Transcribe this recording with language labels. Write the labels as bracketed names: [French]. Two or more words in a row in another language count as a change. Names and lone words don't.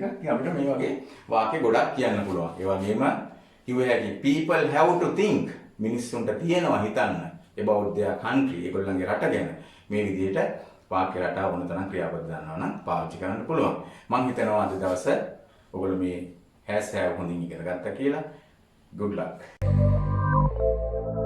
[Sinhala] ඉතින් අපිට මේ වගේ වාක්‍ය ගොඩක් කියන්න පුළුවන්. ඒ වගේම [English] people have to think. [Sinhala] මිනිස්සුන්ට තියෙනවා හිතන්න [English] about their country. [Sinhala] ඒගොල්ලන්ගේ රට ගැන. මේ විදිහට වාක්‍ය රටාව වුණ තරම් ක්‍රියාපද දානවා නම් පාවිච්චි කරන්න පුළුවන්. මම හිතනවා අද දවසේ ඔයගොල්ලෝ මේ [English] has have [Sinhala] හොඳින් ඉගෙන ගත්තා කියලා. [English] good luck.